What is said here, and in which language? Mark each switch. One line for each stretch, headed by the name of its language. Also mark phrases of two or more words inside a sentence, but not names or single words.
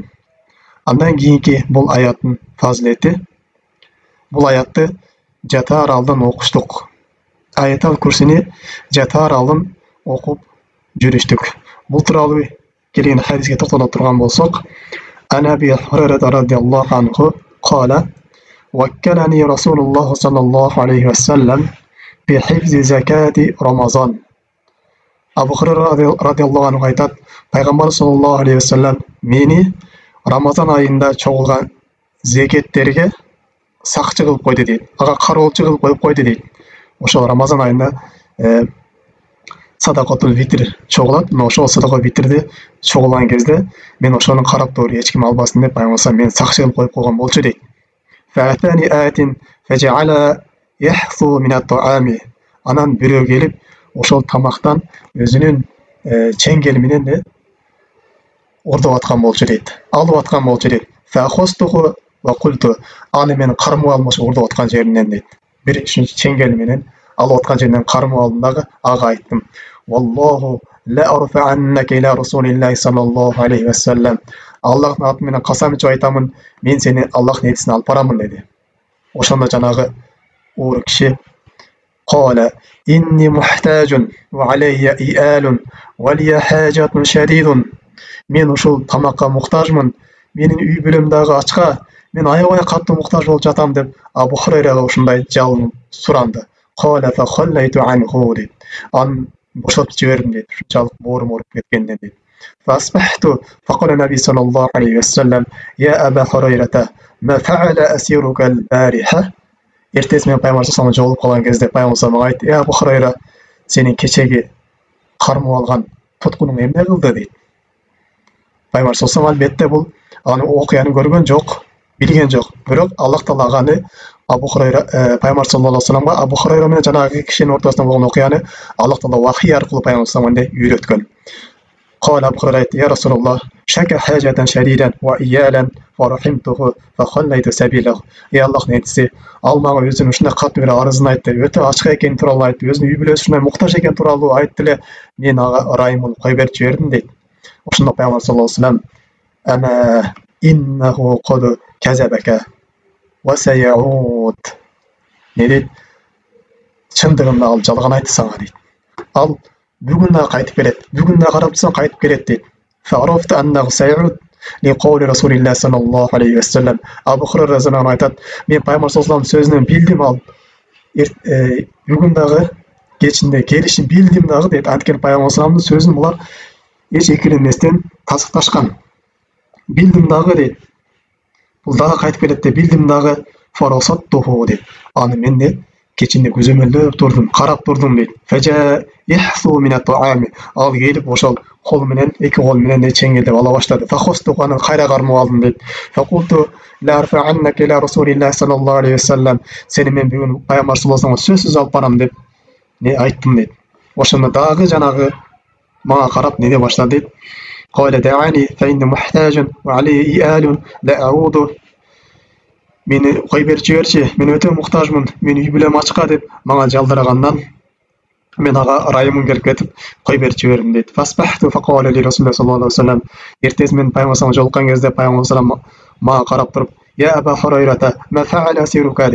Kyrgyz: Андан кийинки бул аяттын фазилети, бул аятты жатаар алдын окуштук. Аятал курсини жатаар алдын окуп жүрүштүк. Бул тууралуу келген хадиске токтоло турган болсок,
Arabic: عن أبي هريرة رضي الله عنه قال وكلني رسول الله صلى الله عليه وسلم بحفظ زكاة رمضان.
Kyrgyz: Абу Хурайра
Arabic: رضي الله عنه
Kyrgyz: айтат, пайгамбар
Arabic: صلى الله عليه وسلم
Kyrgyz: мени Рамазан айында чогулган зекеттерге сакчы кылып койду дейт. Ага кароолчу кылып коюп койду дейт. Ошол Рамазан айында
Arabic: صدقة الفطر
Kyrgyz: чогулат. Ошол
Arabic: صدقة الفطر
Kyrgyz: чогулган кезде мен ошону карап туруп эч ким албасын деп айгылсам мен сакчы кылып коюп койгон болчу дейт.
Arabic: فأتاني آت فجعل يحثو من الطعام.
Kyrgyz: Анан бирөө келип ошол тамактан өзүнүн чеңгели менен ордоп аткан болчу дейт. Алып аткан болчу дейт.
Arabic: فأخذته وقلت.
Kyrgyz: Аны мен кармап алмашы ордоп аткан жеринен дейт. Бир чеңгели менен алып аткан жеринен кармап алдым дагы ага айттым.
Arabic: والله لأرفعنك إلى رسول الله صلى الله عليه وسلم.
Kyrgyz: Аллахтын аты менен касам ичип айтамын, мен сени Аллахтын элчисине алып барамын деди. Ошондо жанагы оор киши
Arabic: قال إني محتاج وعلي إيال ولي حاجة شديد.
Kyrgyz: Мен ушул тамакка муктажмын. Менин үй бүлөм дагы ачка. Мен аябай катуу муктаж болуп жатам деп Абу Хурайрага ушундай жалынып суранды.
Arabic: قال فخليت عنه дейт.
Kyrgyz: Аны бошотуп жибердим дейт. Ушунчалык боорум ооруп кеткенден дейт.
Arabic: فأصبحت فقال النبي صلى الله عليه وسلم يا أبا هريرة ما فعل أسيرك البارحة.
Kyrgyz: Эртеси мен пайгамбар
Arabic: صلى الله عليه
Kyrgyz: жолугуп калган кезде пайгамбар
Arabic: صلى الله عليه
Kyrgyz: айтты: Абу Хурайра, сенин кечеги кармап алган туткуның эмне кылды дейт. Пайгамбар
Arabic: صلى الله عليه
Kyrgyz: албетте бул аны окуяны көргөн жок, билген жок. Бирок Аллах Таала аны Абу Хурайра пайгамбар
Arabic: صلى الله عليه وسلم
Kyrgyz: Абу Хурайра менен жанагы кишинин ортосунда болгон окуяны Аллах Таала вахий аркылуу пайгамбар
Arabic: صلى الله عليه
Kyrgyz: үйрөткөн.
Arabic: قال أبو هريرة يا رسول الله شكى حاجة شديدا وإيالا فرحمته فخليت سبيله. يا الله
Kyrgyz: нетсе, ал мага өзүнүн ушундай катуу бир арызын айтты, өтө ачык экени тууралуу айтты, өзүнүн үй бүлөсү ушундай муктаж экени тууралуу айтты эле, мен ага ырайым болуп кой берип жибердим дейт. Ошондо пайгамбар
Arabic: صلى الله عليه وسلم أما إنه قد كذبك وسيعود.
Kyrgyz: Не дейт? Чындыгында ал жалган айтты сага дейт. Ал бүгүн да кайтып келет. Бүгүн да карап турсаң кайтып келет дейт.
Arabic: فعرفت أنه سيعود لقول رسول الله صلى الله عليه وسلم.
Kyrgyz: Абу Хурайра разияллаху айтат, мен пайгамбар
Arabic: صلى الله عليه
Kyrgyz: сөзүнөн билдим, ал бүгүн дагы кечинде келишин билдим дагы дейт. Анткени пайгамбар саллаллаху сөзүн булар эч экиленбестен тасыкташкан. Билдим дагы дейт. Бул дагы кайтып келет деп билдим дагы. Фарасаттуху дейт. Аны мен де кечинде көзөмөлдөп турдум, карап турдум дейт.
Arabic: فجاء يحثو من الطعام.
Kyrgyz: Ал келип ошол кол менен, эки кол менен чеңгелдеп ала баштады. Фахостуху, аны кайра кармап алдым дейт.
Arabic: فقلت لأرفعنك إلى رسول الله صلى الله عليه وسلم.
Kyrgyz: Сени мен бүгүн пайгамбар
Arabic: صلى الله عليه وسلم
Kyrgyz: сөзсүз алып барам деп айттым дейт. Ошондо дагы жанагы мага карап не деп баштады дейт.
Arabic: قال دعاني فإني محتاج وعلي إيال لا أعود.
Kyrgyz: Мени кой берип жиберчи, мен өтө муктажмын, мен үй бүлөм ачка деп мага жалдырагандан Мен ага райымым келип кетип, кой берип жибердим дейт.
Arabic: فأصبحت فقال لي رسول الله صلى الله عليه وسلم.
Kyrgyz: Эртеси мен пайгамбарга жолуккан кезде пайгамбар салам мага карап туруп,
Arabic: "يا أبا هريرة ما فعل أسيرك?"